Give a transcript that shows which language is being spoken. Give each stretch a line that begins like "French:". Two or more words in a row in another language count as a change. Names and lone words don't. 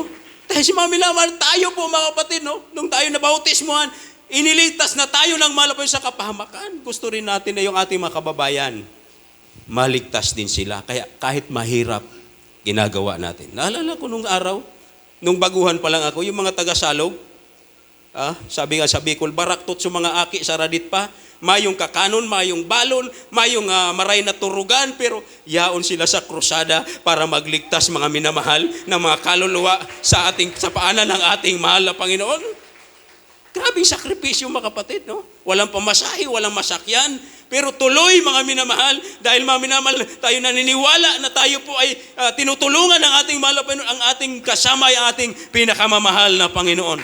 Filipino: Dahil si mga minamahal, tayo po mga kapatid, no? Nung tayo nabautismuhan, iniligtas na tayo ng malapoy sa kapahamakan. Gusto rin natin na yung ating mga kababayan, maligtas din sila. Kaya kahit mahirap, ginagawa natin. Naalala ko nung araw, nung baguhan pa lang ako, yung mga taga-salog, sabi nga sa Bicol,
Bikol: baraktot sa mga aki sa radit pa, mayong kakanon, mayong balon, mayong maray na turugan, pero yaon sila sa krusada
Filipino: para magligtas, mga minamahal, ng mga kaluluwa sa paanan ng ating mahal na Panginoon. Grabing sakripisyo, mga kapatid, no? Walang pamasahe, walang masakyan, pero tuloy, mga minamahal, dahil mga minamahal, tayo naniniwala na tayo po ay tinutulungan ng ating mahal na Panginoon, ang ating kasama ay ating pinakamamahal na Panginoon.